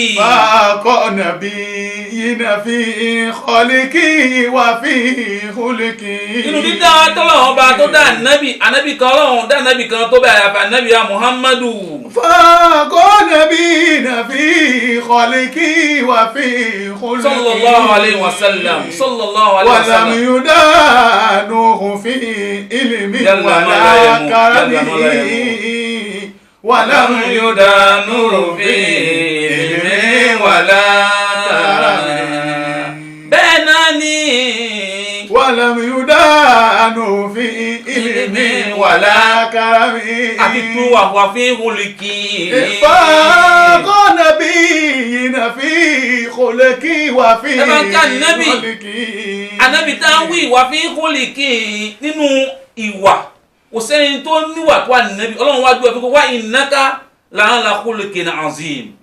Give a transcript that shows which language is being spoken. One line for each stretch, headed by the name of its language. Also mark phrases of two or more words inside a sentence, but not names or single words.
Yoruba: fàákọ́ nàbí yìí
Arabic: في خلق وفي خلق.
Yoruba: inú dídá tọ́lọ́wọ́n bá tó dá ànábì kan ọlọ́run dá ànábì kan tó bá àyàfà ànábì ya Muhammadu. fàákọ́ nàbí
Arabic: في خلق وفي خلق. صلى الله عليه وسلم صلى الله عليه وسلم. ولم يدانوه في علم ولا كرم. ولم يدانوه في علم ولا كرم.
Yoruba: bẹ́ẹ̀ náà ni.
Arabic: ولم يدانوه في علم ولا كرم.
Yoruba: àti tó wà
Arabic: في خلق.
Yoruba: fàákọ́ nàbí
Arabic: في خلق وفي خلق.
Yoruba: ànábì tá ń wí ìwà
Arabic: في خلق
Yoruba: nínú ìwà kò sẹ́ni tó níwà tó ànábì ọlọ́run wájú ẹ̀ fi kó wá
Arabic: إنك لعلى خلق عظيم.